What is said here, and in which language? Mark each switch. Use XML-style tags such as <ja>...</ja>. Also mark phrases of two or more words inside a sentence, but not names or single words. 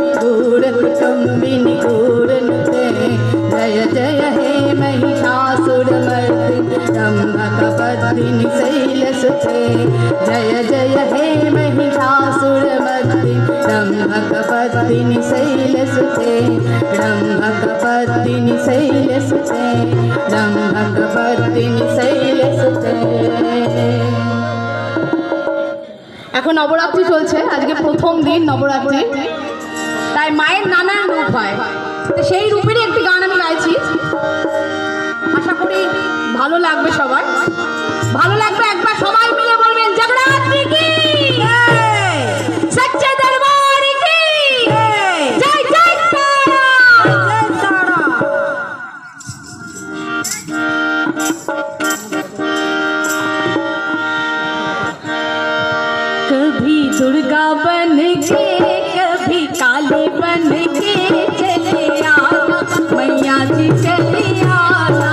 <sa>गूढकुटुम्बिनि गूढनुते जय जय हे महिषासुरमर्दिनि रम्भकपत्तिनि शैलसुते जय जय हे महिषासुरमर्दिनि रम्भकपत्तिनि शैलसुते रम्भकपत्तिनि शैलसुते रम्भकपत्तिनि शैलसुते।</sa> <bn>এখন নবরাত্রি চলছে, আজকে প্রথম দিন নবরাত্রি, তাই মায়ের নানান রূপ হয়। তো সেই রূপেরই একটি গান আমি গাইছি, আশা করি ভালো লাগবে সবার। ভালো লাগবে একবার সবাই মিলে বলবেন</bn> <hi>जगन्नाथी की सच्चे दरबार की जय</hi> <bn>জয় তারা জয় তারা।</bn> <hi>कभी दुर्गा बन के कभी काली बन के चले आना मैया जी चले आना।</hi>